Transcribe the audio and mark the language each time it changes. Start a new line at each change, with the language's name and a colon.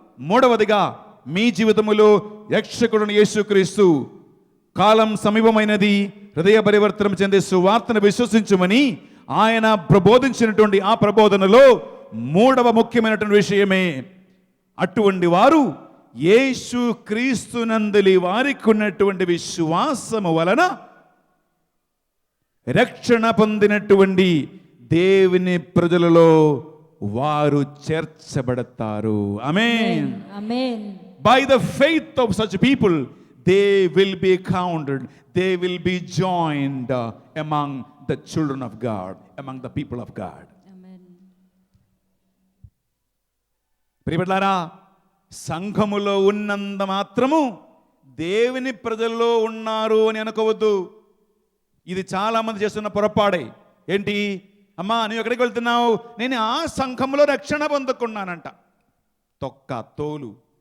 Telugu: మూడవదిగా మీ జీవితములో రక్షకుడు యేసుక్రీస్తు కాలం సమీపమైనది, హృదయ పరివర్తనం చెందే సువార్తను విశ్వసించమని ఆయన ప్రబోధించినటువంటి ఆ ప్రబోధనలో మూడవ ముఖ్యమైనటువంటి విషయమే అటువంటి వారు యేసుక్రీస్తునందలి వారికి ఉన్నటువంటి విశ్వాసము వలన రక్షణ పొందినటువంటి దేవుని ప్రజలలో వారు చేర్చబడతారు. ఆమేన్, ఆమేన్.
English: By the faith of such people they will be counted, they will be joined among the children of God, among the people of God.
Telugu: ప్రియబిడ్డలారా, సంఘములో ఉన్నంత మాత్రము దేవుని ప్రజల్లో ఉన్నారు అని అనుకోవద్దు. ఇది చాలా మంది చేస్తున్న పొరపాడే. ఏంటి? అమ్మా నువ్వు ఎక్కడికి వెళ్తున్నావు? నేను ఆ సంఘంలో రక్షణ పొందుకున్నానంట. తొక్క తోలు.